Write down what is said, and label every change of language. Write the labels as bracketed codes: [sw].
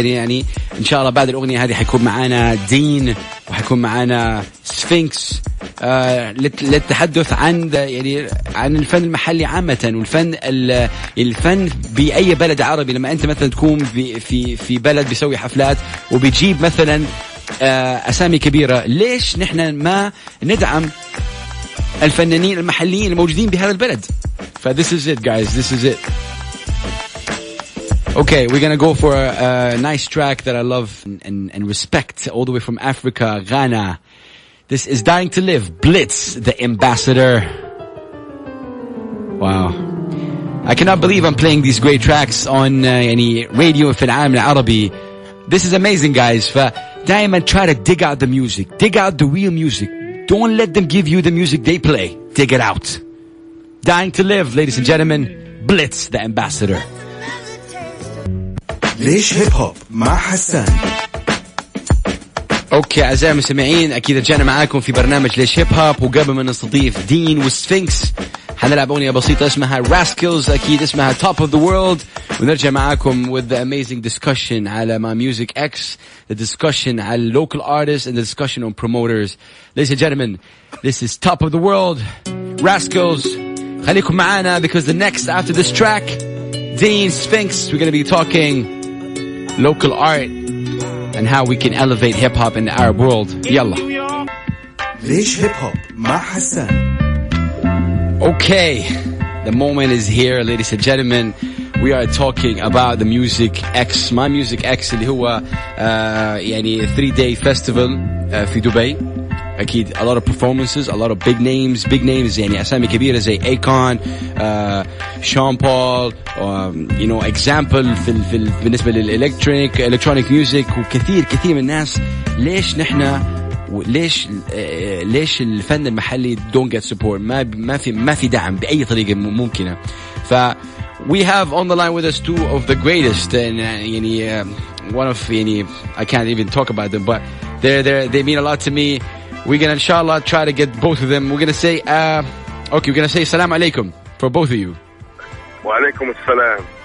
[ar] يعني ان شاء الله بعد الاغنيه هذه حيكون معانا دين وحيكون معانا سفينكس للتحدث عن الفن المحلي عامه، والفن الفن باي بلد عربي. لما انت مثلا تكون في بلد بيسوي حفلات وبيجيب مثلا أسامي كبيرة، ليش نحن ما ندعم الفنانين المحليين الموجودين بهذا البلد؟ [en] this is it guys, this is it. Okay, we're gonna go for a nice track that I love and respect all the way from Africa, Ghana. This is Dying to Live, Blitz, the Ambassador. Wow, I cannot believe I'm playing these great tracks on radio [ar] في العالم العربي. [en] This is amazing guys. [ar] دائما [en] try to dig out the music, dig out the real music. Don't let them give you the music they play. Dig it out. Dying to Live, ladies and gentlemen, Blitz, the Ambassador. [ar] ليش هيب هوب مع حسان. اوكي اعزائي المستمعين، اكيد رجعنا معاكم في برنامج ليش هيب هوب، وقبل ما نستضيف دين والسفينكس حنلعب أغنية بسيطة اسمها Rascals، أكيد اسمها Top of the World، ونرجع معاكم [en] with the amazing discussion [ar] على my Music X, [en] the discussion [ar] على [en] local artists and the discussion on promoters. Ladies and gentlemen, this is Top of the World, Rascals. [ar] خليكم معانا [en] because the next after this track, Deen Sphinx, we're going to be talking local art and how we can elevate hip hop in the Arab world. [ar] يلا. ليش هيب هوب مع حسان. [en] Okay, the moment is here, ladies and gentlemen. We are talking about the Music X, my Music X, [ar] اللي هو يعني [en] 3-day festival [ar] في دبي. أكيد [en] a lot of performances, a lot of big names [ar] يعني أسامي كبيرة زي [en] Akon, Sean Paul, example [ar] في بالنسبة [en] electronic music [ar] وكثير من الناس. ليش نحن ليش الفن المحلي [en] don't get support؟ [ar] ما في دعم بأي طريقة ممكنة. [en] we have on the line with us two of the greatest, and one of I can't even talk about them, but they mean a lot to me. We're gonna inshallah try to get both of them. We're gonna say we're gonna say salam alaikum for both of you. [ar] Wa alaikum assalam.